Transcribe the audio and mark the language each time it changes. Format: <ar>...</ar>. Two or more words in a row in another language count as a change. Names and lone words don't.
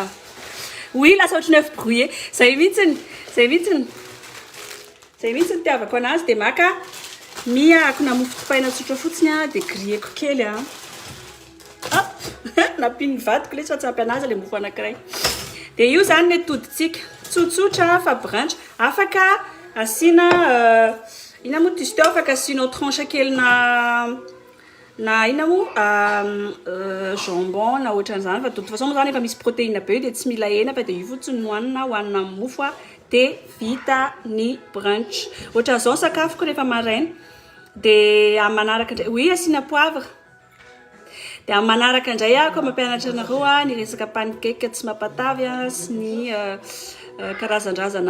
<mg>Oui, lasa ohatran'ny</mg> <fr>œuf brouillé.</fr> <mg>Zay mihitsy ny tiavako anazy dia maka miakona mofo dipaina tsotra fotsiny dia grilleko kely Nampiny vadiko ilay fa tsy ampy anazy ilay mofo anankiray. Dia io zany ny atodintsika. Tsotsotra fa branche. Afaka asiana ina moa izy teo afaka asianao tranche kely na ina moa jambon na ohatran'izany fa</mg> <fr>de toute façon</fr> <mg>moa zany efa misy protéine be de tsy mila hena fa de io fotsiny hohanina hohanina amin'ny mofo a de vita ny brunch ohatra zao sakafoko rehefa maraina de amin'ny manaraka indray oui asiana poivre de amin'ny manaraka indray ako mampianatra anareo a ny resaka pancake tsy mampatavy a sy ny karazan-drazana</mg>